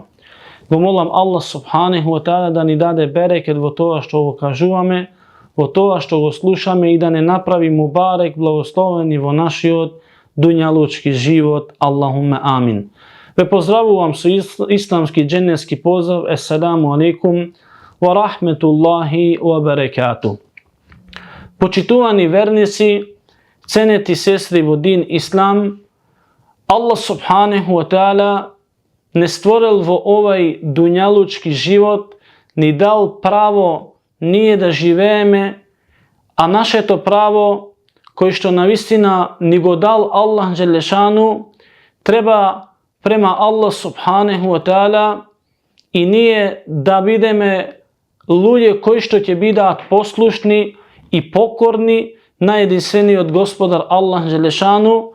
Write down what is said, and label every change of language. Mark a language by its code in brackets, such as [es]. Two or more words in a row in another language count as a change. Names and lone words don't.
[mk] Го молам Аллах [ar] Субханеху ва Таала [mk] да ни даде берекет во тоа што го кажуваме, во тоа што го слушаме и да не направи мубарек, благословени во нашиот дуњалучки живот. [ar] اللهم آمين. [mk] Ве поздравувам со исламски дженнетски поздрав. [ar] السلام عليكم ورحمة الله وبركاته. [mk] Почитувани верници, ценети сестри во дин Ислам, Аллах [ar] Субханеху ва Таала [mk] не створил во овај дуњалучки живот, ни дал право ние да живееме, а нашето право, кој што навистина ни го дал Аллах Джелешану, треба према Аллах [ar] Субханеху ва Таала [mk] и ние да бидеме луѓе кои што ќе бидат послушни и покорни на единствениот Господар Аллах Джелешану.